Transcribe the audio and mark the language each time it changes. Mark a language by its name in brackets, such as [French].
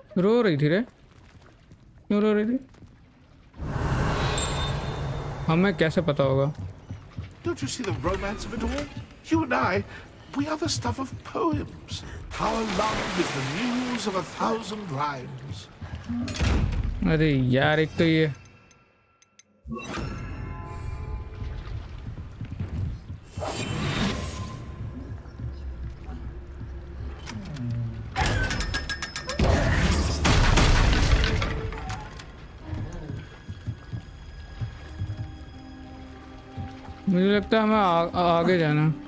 [Hindi] रो रही थी रे, क्यों रो रही थी? हमें कैसे पता होगा? [English] Don't you see the romance of it all? You and I, we are the stuff of poems. Our love is the muse of 1,000 rhymes. [Hindi] अरे यार, एक तो ये मुझे लगता है हमें आगे जाना।